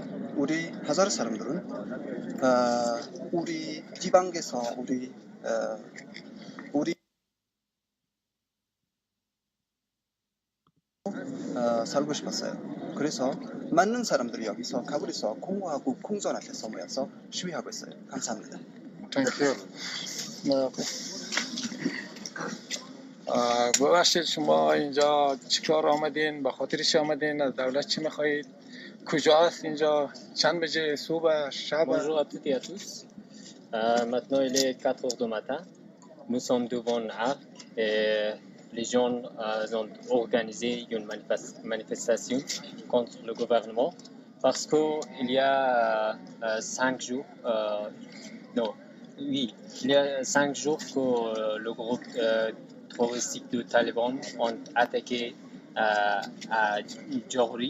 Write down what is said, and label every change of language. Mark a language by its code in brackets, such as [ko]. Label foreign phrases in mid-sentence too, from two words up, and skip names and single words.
[ko] 우리 하자라 사람들은 우리 지방에서 우리 살고 싶었어요. 그래서 많은 사람들이 여기서 카불에서 콩과국 콩전 앞에서 모여서 시위하고 있어요. 감사합니다. [en] Thank you. [fa] ببخشید شما اینجا چیکار آمدین؟ به خاطر چی آمدین؟ از دولت چی میخواهید؟ کجاست اینجا؟ چند بجه صبح شب؟ [fr] Bonjour à toutes et à tous. Maintenant il est 4 heures du matin. Nous sommes devant l'Arc et les gens ont organisé une manifestation contre le gouvernement parce qu'il y a 5 jours, il y a 5 jours que le groupe terroristique de Taliban ont attaqué à Johri.